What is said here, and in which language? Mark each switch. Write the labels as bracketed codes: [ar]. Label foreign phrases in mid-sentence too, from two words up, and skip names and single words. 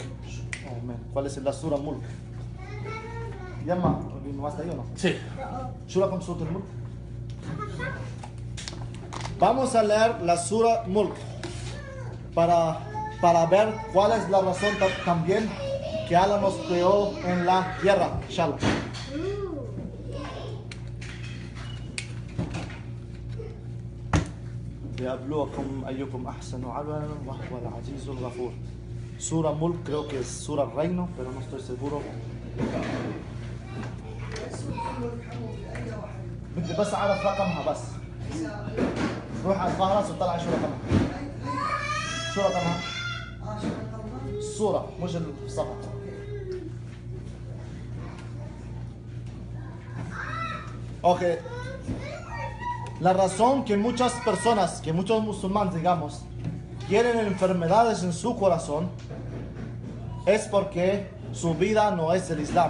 [es] ¿Cuál es la Sura Mulk? ¿Llama? ¿No está ahí o no? Sí. Sura con Sura Mulk. Vamos a leer la Sura Mulk para ver cuál es la razón también que Allah nos creó en la tierra, inshallah. [ar] ليبلوكم أيكم أحسن عملا وهو العزيز الغفور. [es] Sura Mulk, creo que es Sura Reino, pero no estoy seguro. [ar] بدي بس أعرف رقمها بس. روح على الفهرس وطلع شو رقمها. شو رقمها؟ الصورة مش الصفحة. [es] Ok. La razón que muchas personas, que muchos musulmanes, digamos, tienen enfermedades en su corazón es porque su vida no es el Islam.